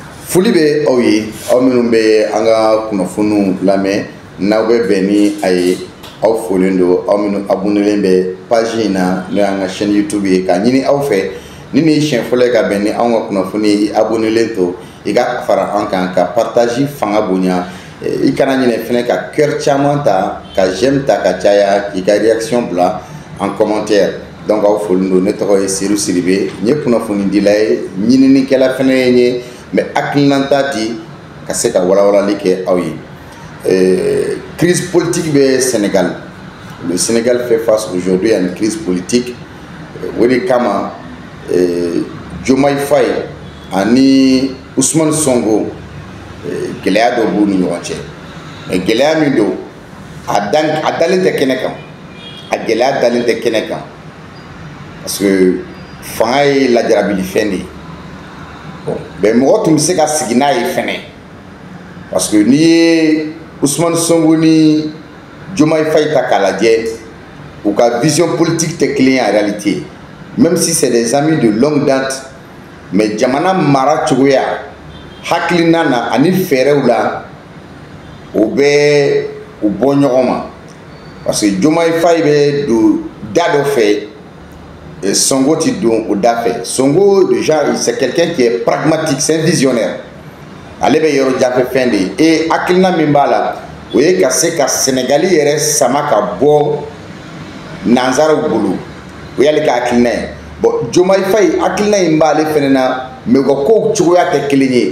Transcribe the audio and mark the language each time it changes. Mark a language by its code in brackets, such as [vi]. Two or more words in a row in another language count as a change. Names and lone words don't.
[bm] Foli be aw ye aw minnu be an ka kunnafoniw lamɛn n'aw bɛ bɛn ni a ye aw folen do aw minnu abonnelen bɛ page in na n'o y'an ka chaîne YouTube ye k'a ɲini aw fɛ ni nin ye siɲɛ fɔlɔ ye ka bɛn ni anw ka kunnafoni ye i abonnelen to i ka fara an kan ka partage fanga bonya i kana ɲinɛ fɛnɛ ka cœur caman ta ka j'aime ta ka caya k'i ka réaction bila [fr] en commentaire. [bm] Donc aw folen do ne tɔgɔ ye Seydou Sidibe n ye kunnafoni dila ye ɲininikɛla fɛnɛ ye n ye mais hakilinata di ka se ka walawalali kɛ aw ye. [fr] Crise politique [bm] be Sénégal. [fr] Le Sénégal fait face aujourd'hui à une crise politique. [bm] O de kama Diomaye Faye ani Ousmane Sonko gɛlɛya dɔ b'u ni ɲɔgɔn cɛ. Mais gɛlɛya min don a dalen tɛ kɛnɛ kan. A gɛlɛya dalen tɛ kɛnɛ kan. [fr] Parce que [bm] fanga ye lajarabili fɛn de ye. [fr] Bon, mais [bm] mɔgɔ tun bɛ se ka sigi n'a ye fɛnɛ. [fr] Parce que [bm] n'i ye Ousmane Sonko ni Diomaye Faye ta k'a lajɛ u ka [fr] vision politique [bm] tɛ kelen ye [fr] en réalité. Même si c'est des amis de longue date, mais [bm] jamana mara cogoya hakilina na ani fɛɛrɛw la o bɛ u bɔ ɲɔgɔn ma. [fr] Parce que [bm] Diomaye Faye bɛ don da dɔ fɛ Sonko ti don o da fɛ. [fr] Sonko déjà c'est quelqu'un qui est pragmatique, c'est un visionnaire. [bm] Ale bɛ yɔrɔ janfɛ fɛn de ye et [fr] hakilina min [bm] b'a la o ye ka se ka Sénégali yɛrɛ sama ka bɔ nanzaraw bolo o y'ale ka hakilina ye. Bon Diomaye Faye hakilina in b'ale fɛnɛ na mais u ka kow cogoya tɛ kelen ye.